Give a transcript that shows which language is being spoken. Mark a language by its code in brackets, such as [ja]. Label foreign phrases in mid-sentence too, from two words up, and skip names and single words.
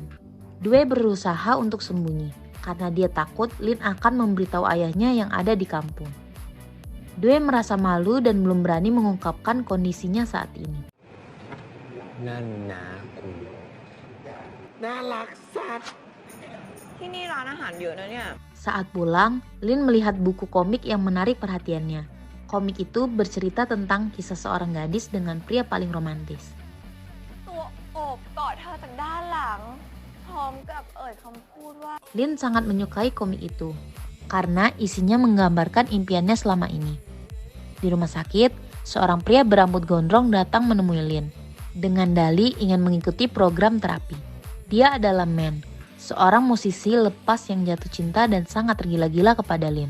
[id] Due berusaha untuk sembunyi, karena dia takut Lin akan memberitahu ayahnya yang ada di kampung. Due merasa malu dan belum berani mengungkapkan kondisinya saat ini. [th] Ini ร้านอาหารเยอะนะเนี่ย [id] Saat pulang, Lin melihat buku komik yang menarik perhatiannya. Komik itu bercerita tentang kisah seorang gadis dengan pria paling romantis. [th] ตัวโอบกอดเธอจากด้านหลังพร้อมกับเอ่ยคำพูดว่า [id] Lin sangat menyukai komik itu karena isinya menggambarkan impiannya selama ini. Di rumah sakit, seorang pria berambut gondrong datang menemui Lin dengan dalih ingin mengikuti program terapi. Dia adalah Man, seorang musisi lepas yang jatuh cinta dan sangat tergila-gila kepada Lin.